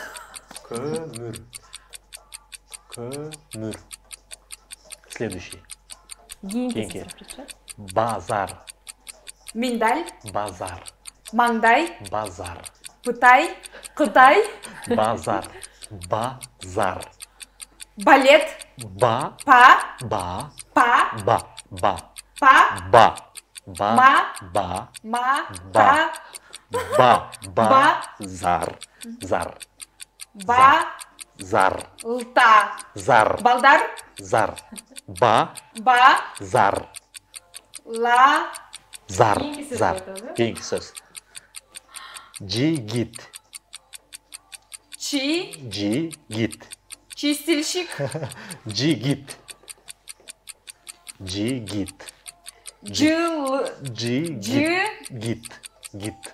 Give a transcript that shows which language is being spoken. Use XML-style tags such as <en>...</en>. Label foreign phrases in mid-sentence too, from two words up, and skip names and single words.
<ky>Көмүр. Көмүр.</ky> <ru>Следующий.</ru> <ky>Кийинки. Базар. Миндаль. Базар. Маңдай. Базар. Пытай. Кытай. Базар. Базар. Балет. Ба. Па. Ба. Па. Ба. Ба. Па. Ба. Ба. Ма. Ба. Ма. Ба. Па. Ба. Ба. Зар. Зар. Ба. Зар. Лта. Зар. Балдар. Зар. Ба. Ба. Зар. Ла. Зар. Зар. Кийинки сөз. Жигит. Чи. Жигит.</ky> <ru>Чистильщик.</ru> <ky>Жигит. Жигит. Жил. Жигит. Гит.</ky>